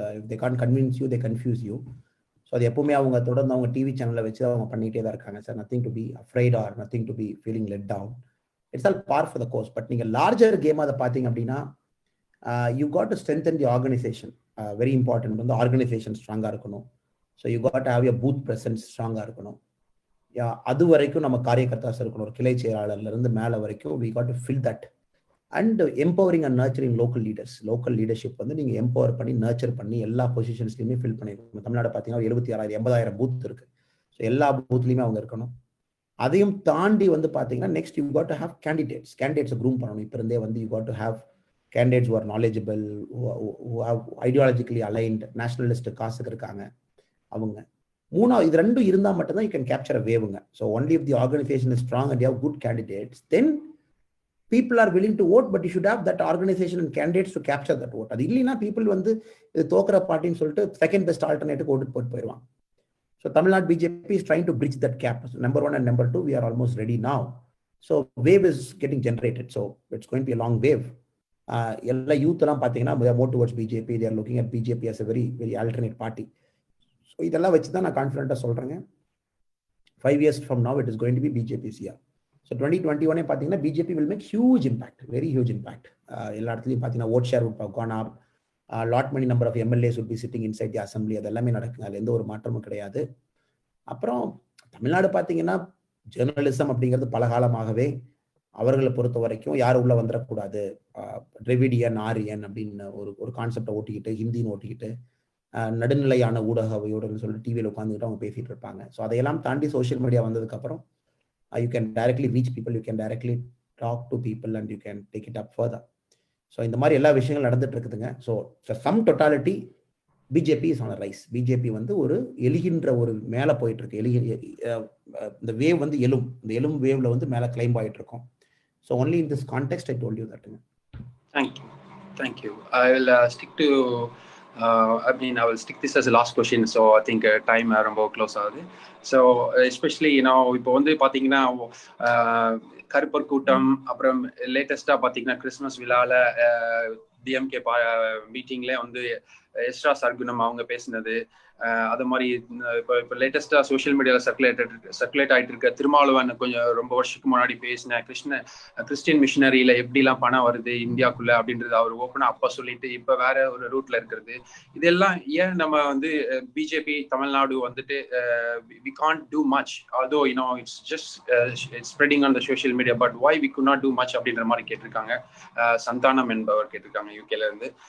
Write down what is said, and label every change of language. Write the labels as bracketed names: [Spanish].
[English] If they can't convince you, they confuse you. So [Tamil] அது எப்பவுமே அவங்க தொடர்ந்து அவங்க டிவி சேனல்ல வச்சு அவங்க பண்ணிட்டே தான் இருக்காங்க. [English] Sir nothing to be afraid or nothing to be feeling let down. It's all par for the course. [Tamil] But நீங்க லார்ஜர் கேம் அதை பார்த்தீங்க அப்படின்னா [English] you got to strengthen the organization. Very important. [Tamil] Organization ஸ்ட்ராங்கா இருக்கணும். [English] So you got to have your booth presence ஸ்ட்ராங்கா இருக்கணும். [Tamil] அது வரைக்கும் நம்ம காரியகர்த்தாஸ் இருக்கணும். ஒரு கிளை செயலாளர்ல இருந்து மேல வரைக்கும் [English] we got to fill that. And empowering and nurturing local leaders. Local leadership [Tamil] நீங்க எம்பவர் பண்ணி நர்ச்சர் பண்ணி எல்லா பொசிஷன்ஸ்லயுமே ஃபில் பண்ணிருக்கணும். தமிழ்நாடு பார்த்தீங்கன்னா 76,000 80,000 பூத் இருக்கு. ஸோ எல்லா பூத்லயுமே அவங்க இருக்கணும். அதையும் தாண்டி பார்த்தீங்கன்னா next you got to have candidates groom பண்ணணும். [English] இப்போ இருந்தே you got to have candidates who are knowledgeable, who have ideologically aligned, nationalist காசுக்கு இருக்காங்க அவங்க. [Tamil] மூணாவது இது ரெண்டும் இருந்தால் மட்டும்தான் [English] you can capture a wave. So only if the organization is strong and you have good candidates, then people are willing to vote, but you should have that organization and candidates to capture that vote. [Tamil] அது இல்லைன்னா people இது தோக்குற பார்ட்டின்னு சொல்லிட்டு second best alternative ஓட்டு போட்டு போயிடுவாங்க. [English] So Tamil Nadu BJP is trying to bridge that gap. So number 1 and number 2, we are almost ready now. So wave is getting generated. So it's going to be a long wave. எல்லா youth எல்லாம் பார்த்தீங்கன்னா they are more towards BJP. They are looking at BJP as a very very alternate party. [Tamil] So இதெல்லாம் வச்சு தான் நான் கான்ஃபிடென்ட்டாக சொல்கிறேங்க. [English] 5 years from now it is going to be BJP's year. So 2021 பார்த்தீங்கன்னா BJP will make huge impact, very huge impact. எல்லா இடத்துலையும் பார்த்தீங்கன்னா vote share would have gone up. Lot many number of MLAs would be sitting inside the assembly. [Tamil] அதெல்லாமே நடக்குங்க. அதில் எந்த ஒரு மாற்றமும் கிடையாது. அப்புறம் தமிழ்நாடு பார்த்தீங்கன்னா ஜேர்னலிசம் அப்படிங்கிறது பல காலமாகவே அவர்களை பொறுத்த வரைக்கும் யாரும் உள்ள வந்துடக்கூடாது, டிரெவிடியன் ஆரியன் அப்படின்னு ஒரு கான்செப்டை ஓட்டிக்கிட்டு, ஹிந்தின்னு ஓட்டிக்கிட்டு, நடுநிலையான ஊடகவையோடுன்னு சொல்லிட்டு டிவியில் உட்காந்துக்கிட்டு அவங்க பேசிட்டு இருப்பாங்க. [English] So அதையெல்லாம் தாண்டி social media வந்ததுக்கப்புறம் you can directly reach people, you can directly talk to people and you can take it up further. [Tamil] So இந்த மாதிரி எல்லா விஷயங்கள் நடந்துட்டு இருக்குதுங்க. [English] So sum totality BJP is on rise. [Tamil] BJP ஒரு எழுகின்ற ஒரு மேலே போயிட்டு இருக்கு. இந்த வேவ் எழும், இந்த எழும் வேவ்ல மேலே கிளைம் ஆகிட்டு இருக்கோம். [English] So only in this context I told you that. Thank you. I will stick to I will stick this as a last question. So I think time ரொம்ப close ஆகுது. [Tamil] So especially இப்போ பாத்தீங்கன்னா கருப்பர் கூட்டம், அப்புறம் லேட்டஸ்டா பாத்தீங்கன்னா கிறிஸ்மஸ் விழால DMK மீட்டிங்ல எஸ்ரா சர்குணம் அவங்க பேசினது, அது மாதிரி இப்போ லேட்டஸ்டா சோஷியல் மீடியாவில் சர்க்குலேட் ஆகிட்டு இருக்க திருமாவளவன் கொஞ்சம் ரொம்ப வருஷத்துக்கு முன்னாடி பேசின கிறிஸ்டியன் மிஷினரியில எப்படிலாம் பணம் வருது இந்தியாவுக்குள்ள அப்படின்றது அவர் ஓப்பனா அப்ப சொல்லிட்டு இப்ப வேற ஒரு ரூட்ல இருக்கிறது. இதெல்லாம் ஏன் நம்ம வந்து பிஜேபி தமிழ்நாடு வந்துட்டு [English] we can't do much, although it's just it's spreading on the social media, but why we could not do much அப்படின்ற மாதிரி கேட்டிருக்காங்க. [Tamil] சந்தானம் என்பவர் கேட்டிருக்காங்க யூகேல இருந்து.